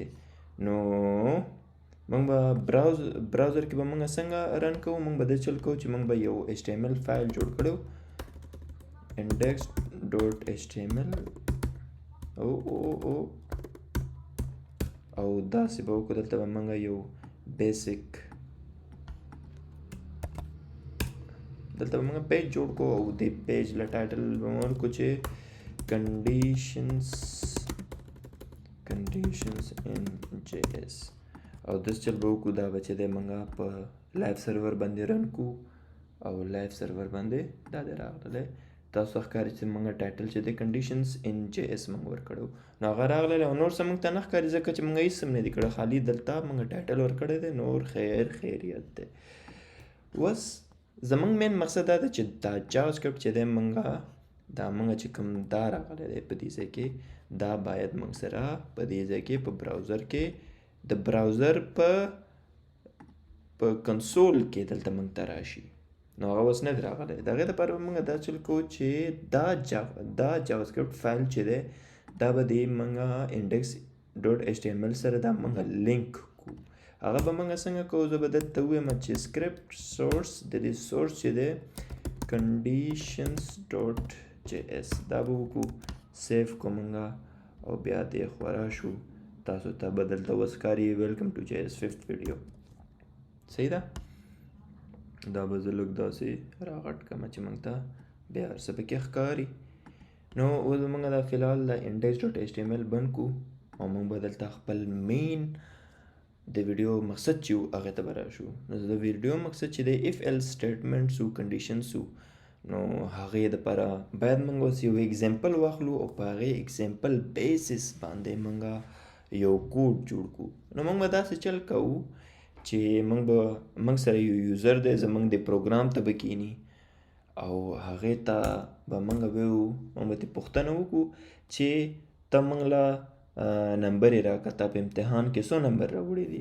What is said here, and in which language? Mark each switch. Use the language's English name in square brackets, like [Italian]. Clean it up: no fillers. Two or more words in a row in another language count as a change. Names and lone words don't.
[Pashto] نو موږ به براوزر کې به موږ څنګه رن کوو، موږ به دا چل کوو چې موږ به یو HTML فایل جوړ کړو index.html او داسې به وکړو. دلته به موږ یو بیسک دلته به موږ پیج جوړ کړو او د پیج له ټایټل به موږ ورکړو چې [English] conditions in JS [Pashto] او داس چل به وکړو. دا به چې دی موږ په [English] live server [Pashto] باندې رن کړو او [English] live server [Pashto] باندې دا دی راغلی. تاسو ښکاري چې موږ ټایټل چې دی [English] conditions in JS [Pashto] موږ ورکړو نو هغه راغلی او نور څه موږ ته نه ښکاري ځکه چې موږ هېڅ هم نه دي کړی، خالي دلته موږ ټایټل ورکړی دی، نور خیریت دی. اوس زموږ مین مقصد دا ده چې دا جاوا سکرپټ چې دی موږ چې کوم دا راغلی دی په دې ځای کې، دا باید موږ سره په دې ځای کې په براوزر کې د براوزر په کنسول کې دلته موږ ته راشي. نو هغه اوس نه دی راغلی. د هغې دپاره به موږ دا چل کوو چې دا جاوا سکرپټ فایل چې دی دا به د موږ index.html سره دا موږ لینک کوو. هغه به موږ څنګه کوو، زه به دلته ووایم چې [English] script source, [Pashto] د دې سورس چې دی conditions.js دا به وکړو، سیف کو موږ او بیا دې خوا راشو. تاسو ته به دلته وسکاري [English] welcome to JS 5th video. [Pashto] صحیح ده. دا به زه لږ داسې راغټ کړم چې موږ ته بیا هر څه پکې ښکاري. نو اوس به موږ دا فلحال د index.html بند کړو او موږ به دلته خپل مین د ویډیو مقصد چې و هغې ته به راشو. نو د ویډیو مقصد چې دی [English] if else statements [Pashto] و conditions و، نو هغې دپاره باید موږ اوس یو اگزامپل واخلو او په هغې [English] example basis [Pashto] باندې موږ یو کوډ جوړ کړو. نو موږ به داسې چل کوو چې موږ سره یو یوزر دی زموږ د پروګرام ته به کینی او هغې ته به موږ به ترې پوښتنه وکړو چې ته موږ له نمبر یې راکړه، تا په امتحان کې څو نمبر راوړي دي.